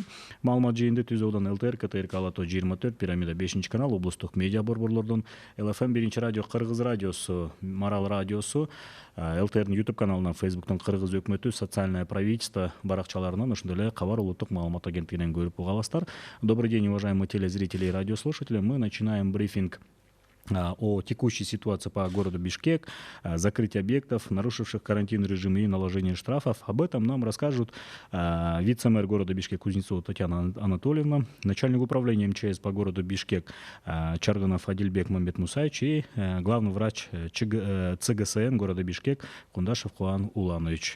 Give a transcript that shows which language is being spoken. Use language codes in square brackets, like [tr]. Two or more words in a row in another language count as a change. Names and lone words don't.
[ky] Маалымат жыйынды Түзөөдөн ЛТР, КТРК Алато 24, Пирамида 5 канал, облустук медиа борборлордон, ЛФМ 1 радио, Кыргыз радиосу, Марал радиосу, ЛТРдин YouTube каналынан, Facebooктон Кыргыз өкмөтү, [ru] социальное правительство [ky] баракчаларынан, ошондой эле Кабар улуттук маалымат агенттигинен көрүп уга аласыздар. [ru] Добрый день, уважаемые телезрители и радиослушатели. Мы начинаем брифинг о текущей ситуации по городу Бишкек, закрытие объектов, нарушивших карантин режим и наложение штрафов. Об этом нам расскажут вице-мэр города Бишкек Кузнецова Татьяна Анатольевна, начальник управления МЧС по городу Бишкек Чарганов Адильбек Мамбет Мусаевич и главный врач ЦГСН города Бишкек Кундашев Кубан Уланович.